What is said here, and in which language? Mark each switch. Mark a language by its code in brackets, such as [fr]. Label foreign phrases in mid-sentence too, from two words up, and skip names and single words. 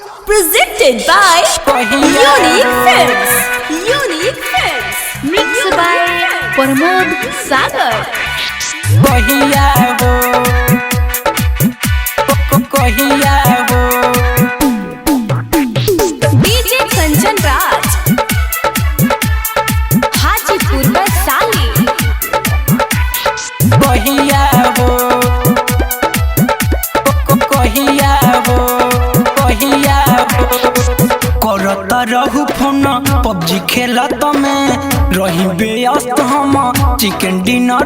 [en] Presented by Unique Films. Unique Films. Mixed by Pramod Sagar. [bho] कहिया हो कहिया हो [en] DJ Kanchan Raj. Hajipur Vaisali. [bho] कहिया हो कहिया हो कहिया हो करत रहू फोन पबजी खेलत में रही व्यस्त हम [en] chicken dinner